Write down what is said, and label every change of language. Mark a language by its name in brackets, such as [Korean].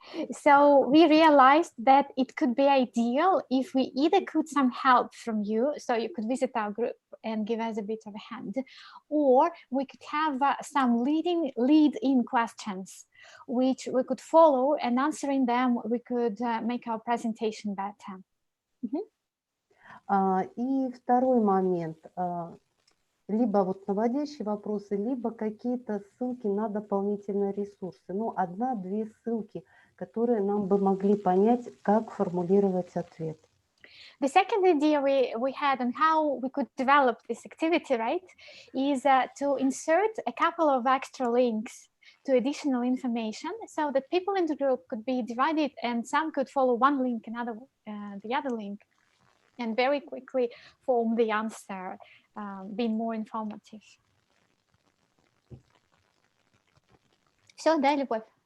[English] So we realized that it could be ideal if we either could some help from you, so you could visit our group and give us a bit of a hand, or we could have some lead-in questions, which we could follow, and answering them, we could make our presentation better. [Russian] И второй момент. Либо вот наводящие вопросы, либо какие-то ссылки на дополнительные ресурсы. Ну, 1-2 ссылки, которые нам бы могли понять, как формулировать ответ. [English] The second idea we had on how we could develop this activity, right, is to insert a couple of extra links to additional information so that people in the group could be divided and some could follow one link, the other link, and very quickly form the answer, being more informative. [Russian] Все, да, Любовь?